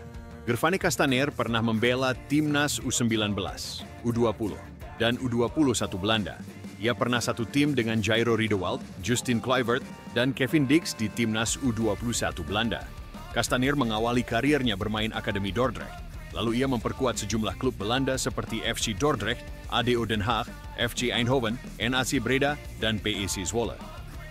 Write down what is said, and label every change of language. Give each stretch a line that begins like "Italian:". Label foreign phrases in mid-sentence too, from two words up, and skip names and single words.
Indonesian: Gervane Castaner pernah membela Timnas U19, U20, dan U21 Belanda. Ia pernah satu tim dengan Jairo Riedewald, Justin Kluivert, dan Kevin Dix di Timnas U21 Belanda. Castaner mengawali karirnya bermain Akademi Dordrecht. Lalu ia memperkuat sejumlah klub Belanda seperti FC Dordrecht, ADO Den Haag, FC Eindhoven, NAC Breda, dan PEC Zwolle.